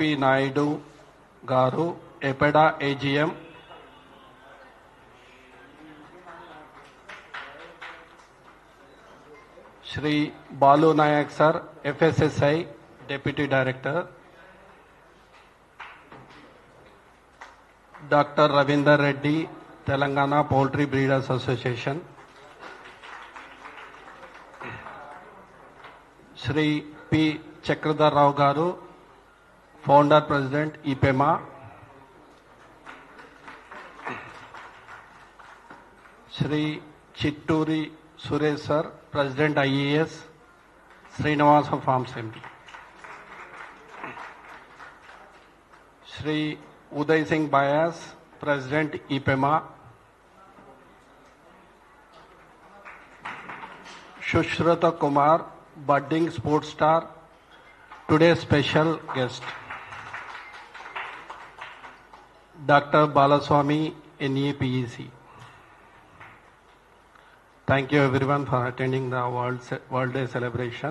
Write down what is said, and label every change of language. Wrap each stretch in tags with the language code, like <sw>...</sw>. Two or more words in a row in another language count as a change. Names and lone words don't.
<en>Naidu Garu, EPEDA AGM, Shri Balu Nayak sir, FSSI Deputy Director, Dr. Ravinder Reddy, Telangana Poultry Breeders Association, Shri P. Chakradhar Rao Garu, Founder President IPEMA, Shri Chitturi Suresh sir, President IES, Srinivasa Farms MD, Shri Uday Singh Bayas, President IPEMA, Shushrata Kumar, budding sports star, today's special guest, Dr. Balaswamy, NEPEC. Thank you everyone for attending the World Day celebration.</en>